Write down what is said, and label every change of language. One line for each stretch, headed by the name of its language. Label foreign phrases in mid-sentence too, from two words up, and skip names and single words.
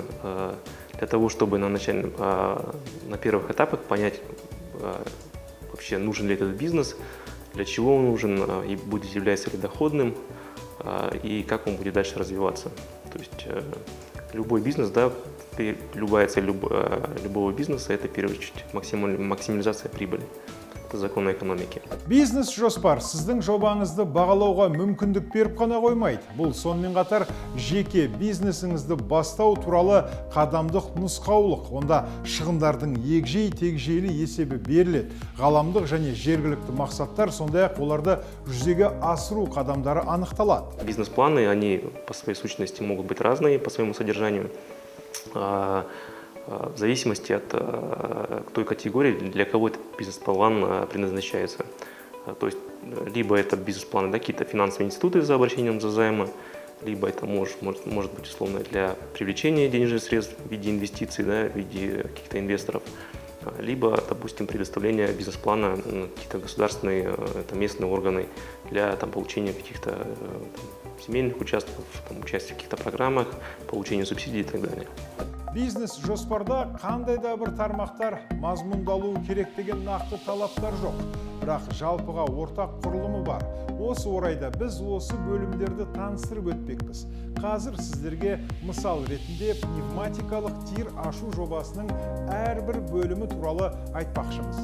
Russian: Для того, чтобы на первых этапах понять, вообще нужен ли этот бизнес, для чего он нужен и будет являться ли доходным, и как он будет дальше развиваться. То есть любой бизнес, да, любая цель любого бизнеса – это, в первую очередь, максимализация прибыли. Это закон экономики.
Kazakh: Бизнес жоспар сіздің жобаңызды бағалауға мүмкіндік беріп қана қоймайды. Бұл сонымен қатар жеке бизнесіңізді бастау туралы қадамдық нұсқаулық. Онда шығындардың егжей-тегжейлі есебі беріледі. Ғаламдық және жергілікті мақсаттар, сондай-ақ оларды жүзеге асыру қадамдары анықталады.
Russian: Бизнес-планы, они по своей сущности могут быть разные по своему содержанию. В зависимости от той категории, для кого этот бизнес-план предназначается. То есть, либо это бизнес-планы, да, какие-то финансовые институты за обращением за займы, либо это может быть условно для привлечения денежных средств в виде инвестиций, да, в виде каких-то инвесторов, либо, допустим, предоставление бизнес-плана на какие-то государственные, это местные органы для получения каких-то земельных участков, участия в каких-то программах, получения субсидий и так далее.
Kazakh: Бизнес жоспарда қандай да бір тармақтар мазмұндалуы керек деген нақты талаптар жоқ. Бірақ жалпыға ортақ құрылымы бар. Осы орайда біз осы бөлімдерді таныстырып өтпекпіз. Қазір сіздерге мысал ретінде пневматикалық тир ашу жобасының әрбір бөлімі туралы айтпақшымыз.